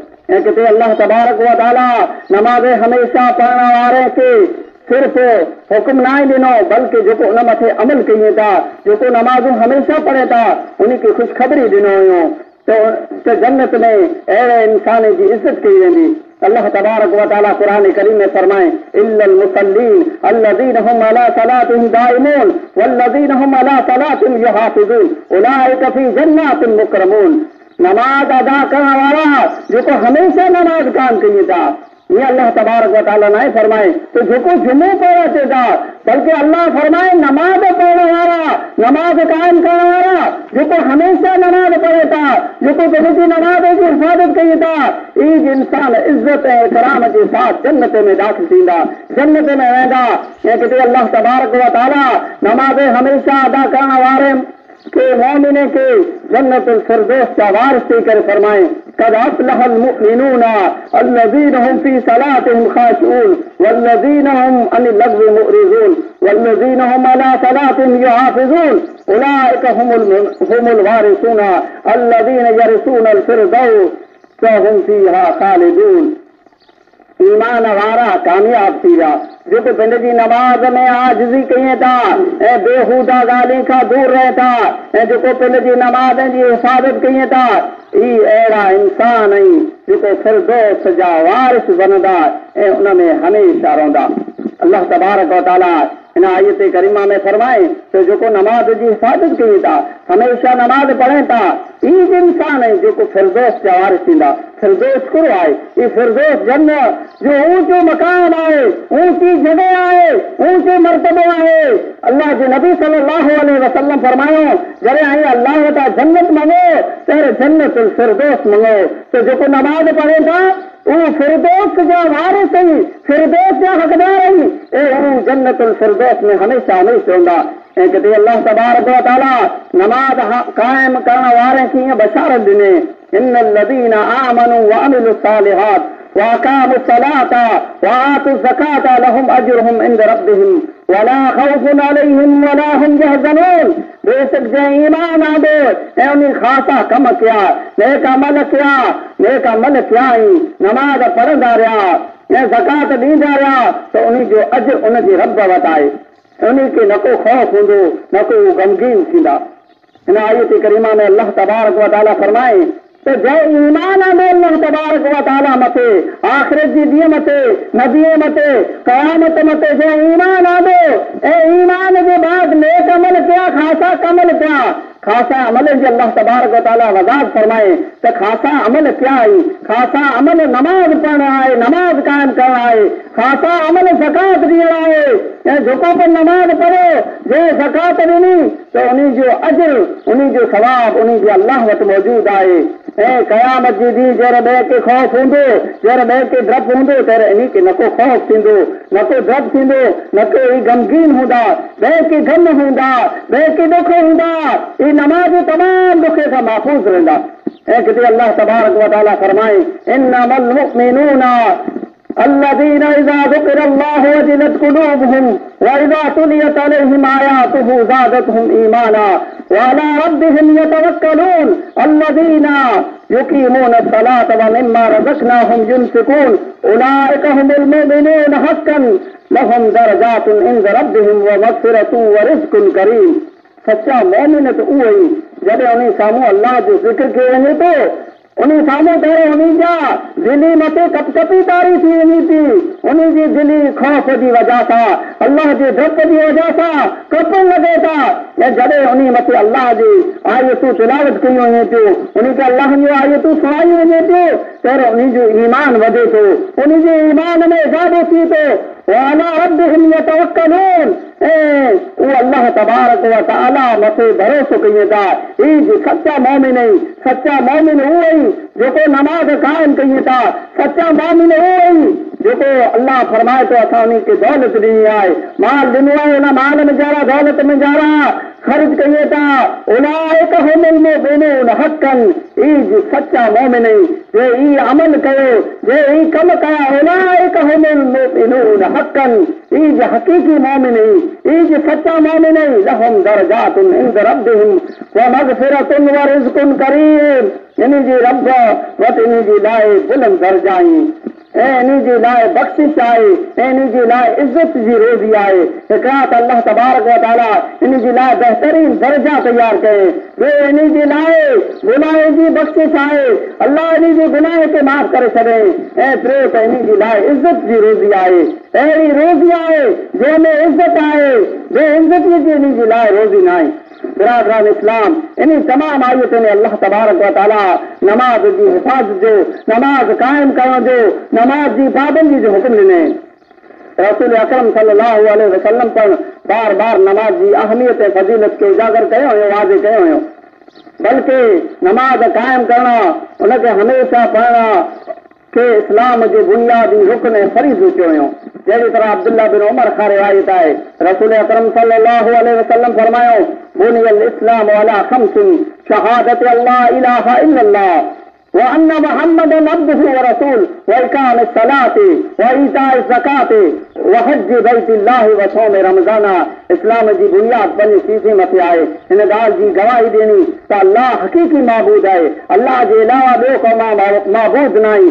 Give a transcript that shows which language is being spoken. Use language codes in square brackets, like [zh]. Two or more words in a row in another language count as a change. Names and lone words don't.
[sd] ऐं किथे अल्लाह तबारक व ताला नमाज हमेशा पढ़ण वारे खे सिर्फ़ हुकुम न आहे ॾिनो, बल्कि जेको उन मथे अमल कयूं था, जेको नमाज़ूं हमेशा पढ़े था, उन खे ख़ुशख़बरी ॾिनो हुयो त जन्नत में अहिड़े इंसान जी इज़त कई वेंदी। अल्लाह तबारक व ताला कुरान करीम में फरमाए [ar] إلا المصلين الذين هم على صلاتهم دائمون والذين هم على صلاتهم يحافظون أولئك في جنات مكرمون. [sd] नमाज अदा करण वारा जेको हमेशा नमाज कायम कयूं था, ये अल्लाह तबारक व ताला ने फरमाए तो जेको जुमो पढ़े अचे था, बल्कि अल्लाह फरमाए नमाज पढ़ने वाला, नमाज कायम करने वाला जेको हमेशा नमाज पढ़े था, जेको पंहिंजी नमाज की हिफाज़त कई था, ईज इंसान इज्जत ऐं इकराम के साथ जन्नत में दाखिल थींदा, जन्नत में वेंदा। ऐं किथे अल्लाह तबारक व ताला नमाज हमेशा अदा करण वारे के मोमिने के जन्नतुल फिरदौस का वारिस थी करे फरमाए [ar] قد أفلح المؤمنون الذين هم في صلاتهم خاشعون والذين هم عن اللغو معرضون والذين هم على صلاتهم يحافظون أولئك هم الوارثون الذين يرثون الفردوس هم فيها خالدون. [sd] ईमान वारा कामयाब थी विया जेको पंहिंजी नमाज में आजिज़ी कयूं था ऐं बेहूदा ॻाल्हियुनि खां दूर रहे था ऐं जेको पंहिंजी नमाज जी हिफ़ाज़त कयूं था, ई अहिड़ा इंसान आहिनि जेको फिरदौस जा वारिस बनंदा ऐं उन में हमेशा रहंदा। अल्लाह तबारक व ताला इन आयत करीमा में फरमाए तो जेको नमाज जी हिफ़ाज़त कयूं था, हमेशा नमाज पढ़े था, ई इंसान है जेको फिरदौस जा वारिस थींदा। फिरदौस कहिड़ो आहे? ई फिरदौस जन्नत जो ऊंचो मकान आहे, ऊंची जगह आहे, ऊंचो मर्तबो आहे। अल्लाह जे नबी [ar] صلى الله عليه وسلم [sd] फरमायो जॾहिं आई अल्लाह वटां जन्नत मंगो त जन्नतुल फिरदौस मंगो, तो जेको नमाज पढ़े था वो फिरदौस जा वारिस आहिनि, फिरदौस जा हक़दार आहिनि, ऐं जन्नतुल फिरदौस में हमेशा हमेशा रहंदा। ऐं किथे अल्लाह तबारक व ताला नमाज कायम करण वारे खे ईअं बशारत ॾिने [ar] إن الذين آمنوا وعملوا الصالحات وأقاموا الصلاة وآتوا الزكاة لهم أجرهم عند ربهم ولا خوف عليهم ولا هم يحزنون. [sd] बेशक जंहिं ईमान आंदो ऐं उन ख़ासा कम कया, नेक अमल कया ई नमाज पढ़ंदा रहिया ऐं ज़कात ॾींदा रहिया त उन जो अजर उन जे रब वटि आहे उन्हीं के न को खौफ हूंदो न को गमगीन थींदा। इन आयत करीमा में अल्लाह तबारक व तआला फरमाए तो जंहिं ईमान आंदो अल्लाह तबारक व तआला मथे, आख़िरत जी ॾींहं मथे, नबीअ मथे, क़यामत मथे, जंहिं ईमान आंदो ऐं ईमान जे बाद नेक अमल कया, ख़ासा कमल कया, ख़ासा अमल जी अल्लाह तबारक व तआला वज़ाहत फरमाए त ख़ासा अमल क्या आई, ख़ासा अमल नमाज पढ़णु आहे, नमाज क़ाइम करणु आहे, ख़ासा अमल ज़कात ॾियणु आहे। ऐं जेको बि नमाज पढ़ो, जंहिं ज़कात ॾिनी त उन जो अजर, उन जो सवाब उन जे अल्लाह वटि मौजूदु आहे। ऐं क़यामत जी ॾींहुं जहिड़ो ॿिए खे ख़ौफ़ हूंदो, जहिड़ो ॿिए खे डपु हूंदो, तहिड़ो इन खे न को ख़ौफ़ थींदो, न को डपु थींदो, न को ई गमगीन हूंदा, ॿिए खे गम हूंदा, ॿिए खे ॾुख हूंदा। ई नमाज़ तमामु ॾुख खां महफ़ूज़ रहंदा। ऐं किथे अल्लाह तबारक व तआला फरमाए [ar] إنما المؤمنون الذين إذا ذكر الله وجلت قلوبهم وإذا تليت عليهم آياته زادتهم إيمانا وعلى ربهم يتوكلون الذين يقيمون الصلاة ومما رزقناهم ينفقون أولئك هم المؤمنون حقا لهم درجات عند ربهم ومغفرة ورزق كريم। [sd] सच्चा मोमिन त उहो ई जॾहिं उन साम्हूं अल्लाह जो ज़िक्र कयो वञे थो, उन साम्हूं पहिरियों उन जा दिली मथे कपकपी तारी थी वञे थी, उन जी दिली ख़ौफ़ जी वजह सां, अल्लाह जे डप जी वजह सां कपण लॻे था। ऐं जॾहिं उन मथे अल्लाह जी आयतूं तिलावत कयूं वञे थियूं, उन खे अल्लाह जूं आयतूं सुणायूं वञे थियूं, त उन जो ईमान वधे थो, उन जे ईमान में इज़ाफ़ो थी थो। [ar] وعلى ربهم يتوكلون [sd] ऐं उहो अल्लाह तबारक व तआला मथे भरोसो कयूं था। ही जो सच्चा मोमिन आहे, सच्चा मोमिन उहो ई जेको नमाज़ क़ाइम कयूं था, सच्चा मोमिन उहो ई जेको अल्लाह फरमाए थो असां उन खे दौलत ॾिनी आहे, माल ॾिनो आहे, उन माल में जरा दौलत में जरा ख़र्च कयूं था। [ar] أولئك هم المؤمنون حقا, [sd] ही जो सच्चा मोमिन आहे, जे ही अमल कयो, जे ही कम कया, [ar] أولئك هم المؤمنون حقا, [sd] ही जो हक़ीक़ी मोमिन आहे, ही जो सच्चा मोमिन आहे, [ar] لهم درجات عند ربهم ومغفرة ورزق كريم. [sd] इन जी रब वटि इन जी लाइ बुलंद दर्जा आहिनि ऐं इन जे लाइ बख़्शिश आहे, ऐं इन जे लाइ इज़त जी रोज़ी आहे। हिकिड़ा त अल्लाह तबारक व तआला इन जे लाइ बहितरीन दर्जा तयार कये, ॿियो इन जे लाइ गुनाह जी बख़्शिश आहे, अल्लाह इन जे गुनाह खे माफ़ करे छॾे, ऐं टियों त इन जे लाइ इज़त जी रोज़ी आहे। अहिड़ी रोज़ी आहे जंहिंमें इज़त आहे, बेइज़ती जी इन जे लाइ रोज़ी न आहे। बिरादरान इस्लाम, इन तमाम आयतुनि में अल्लाह तबारक व तआला नमाज जी हिफ़ाज़त जो, नमाज क़ाइम करण जो, नमाज जी पाबंदी जो हुक्म ॾिने। रसूल अकरम [ar] صلى الله عليه وسلم [sd] पण बार बार नमाज जी अहमियत ऐं फज़ीलत खे उजागर कयो हुयो, वाज़े कयो हुयो। बल्कि नमाज क़ाइम करणु, उनखे हमेशह पढ़णु खे इस्लाम जे बुनियादी रुकन ऐं फरीज़ो चयो हुयो। जहिड़ी तरह अब्दुल्ला बिन उमर खां रिवायत आहे, रसूल अकरम सल्लल्लाहु अलैहि वसल्लम फरमायो [ar] بني الإسلام على خمس شهادة أن لا إله إلا الله وأن محمدا عبده ورسول وإقام الصلاة وإيتاء الزكاة وحج بيت الله وصوم رمضان. [sd] इस्लाम जी बुनियाद पंज चीज़ें मथे आहे। हिन ॻाल्हि जी गवाही ॾियणी त अल्लाह हक़ीक़ी महबूद आहे, अल्लाह जे अलावा ॿियो को महबूद न आहे।